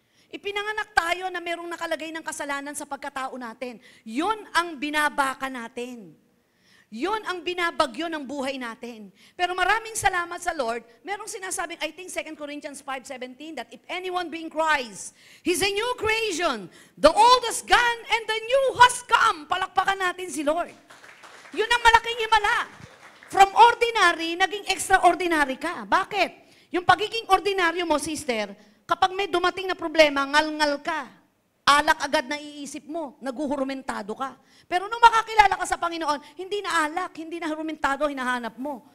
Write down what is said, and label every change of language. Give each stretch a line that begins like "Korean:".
Filipino: Ipinanganak tayo na merong nakalagay ng kasalanan sa pagkatao natin. Yun ang binabaka natin. Yon ang binabagyo ng buhay natin. Pero maraming salamat sa Lord. Merong sinasabing,
English: I think 2 Corinthians 5:17, that if anyone be in Christ, he's a new creation. The old has gone and the new has come.
Filipino: Palakpakan natin si Lord. Yun ang malaking himala. From ordinary, naging extraordinary ka. Bakit? Yung pagiging ordinaryo mo, sister, kapag may dumating na problema, ngal-ngal ka. Alak agad na iisip mo, naguhurumentado ka. Pero nung makakilala ka sa Panginoon, hindi na alak, hindi na hurumentado hinahanap mo.